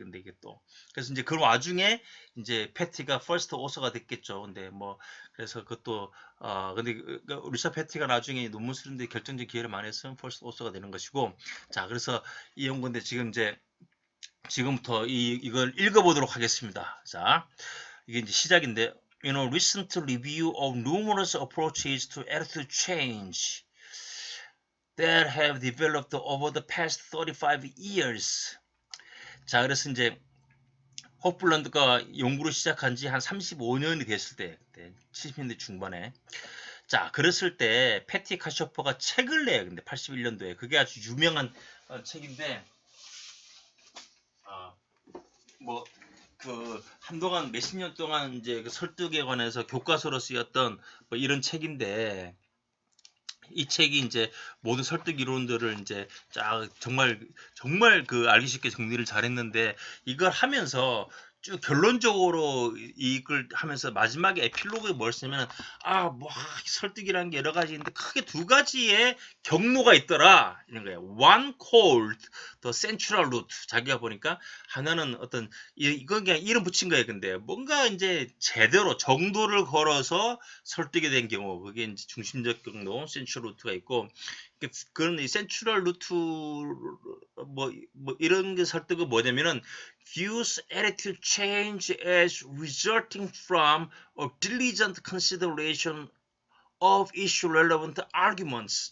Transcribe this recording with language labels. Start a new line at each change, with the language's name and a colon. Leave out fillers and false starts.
Korean: 근데 이게 또 그래서 이제 그 와중에 이제 패티가 퍼스트 오서가 됐겠죠. 근데 뭐 그래서 그것도 근데 리사 패티가 나중에 논문 쓰는데 결정적 기회를 많이 했으면 퍼스트 오서가 되는 것이고 자 그래서 이 연구인데 지금부터 이걸 읽어보도록 하겠습니다. 자 이게 이제 시작인데
English: recent review of numerous approaches to attitude change that have developed over the past 35 years.
Korean: 자, 그래서 이제 호플란드가 연구를 시작한 지 한 35년이 됐을 때, 70년대 중반에. 자, 그랬을 때 패티 카쇼퍼가 책을 내요. 근데 81년도에 그게 아주 유명한 책인데, 뭐 그 한동안 몇십 년 동안 이제 그 설득에 관해서 교과서로 쓰였던 뭐 이런 책인데, 이 책이 이제 모든 설득 이론들을 이제 쫙 정말 그 알기 쉽게 정리를 잘했는데, 이걸 하면서 쭉 결론적으로 이걸 하면서 마지막에 에필로그에 뭘 쓰면 뭐 설득이라는 게 여러 가지 있는데 크게 두 가지의 경로가 있더라 이런 거예요.
English: One called the central route.
Korean: 자기가 보니까 하나는 어떤 이건 그냥 이름 붙인 거예요. 근데 뭔가 이제 제대로 정도를 걸어서 설득이 된 경우, 그게 이제 중심적 경로 센츄럴 루트가 있고, 그런 이 센츄럴 루트 뭐 이런 게 설득은 뭐냐면은
English: views attitude change as resulting from a diligent consideration of issue relevant arguments.